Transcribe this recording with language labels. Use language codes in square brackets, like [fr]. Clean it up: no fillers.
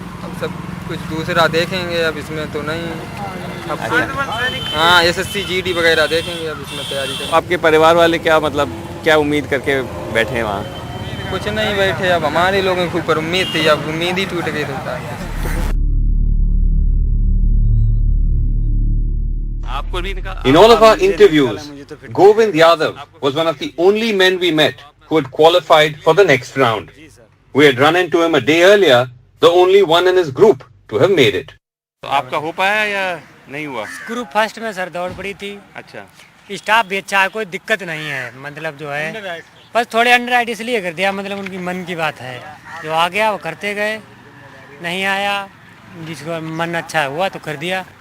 [hi] हम सब कुछ दूसरा देखेंगे, अब इसमें तो नहीं। अब हाँ, SSC GD वगैरह देखेंगे, अब इसमें तैयारी करेंगे। आपके परिवार वाले क्या, मतलब क्या उम्मीद करके बैठे हैं वहाँ? कुछ नहीं बैठे, अब हमारे लोगों के ऊपर उम्मीद थी, अब उम्मीद ही टूट गई होता है। [en] In all of our interviews, Govind Yadav was one of the only men we met who had qualified for the next round. We had run into him a day earlier, the only one in his group to have made it. [hi] तो आपका हो पाया या नहीं हुआ? Group first में sir दौड़ पड़ी थी। अच्छा, स्टाफ भी अच्छा है, कोई दिक्कत नहीं है, मतलब जो है बस थोड़े अंडर इसलिए कर दिया, मतलब उनकी मन की बात है, जो आ गया वो करते गए, नहीं आया जिसको मन अच्छा हुआ तो कर दिया।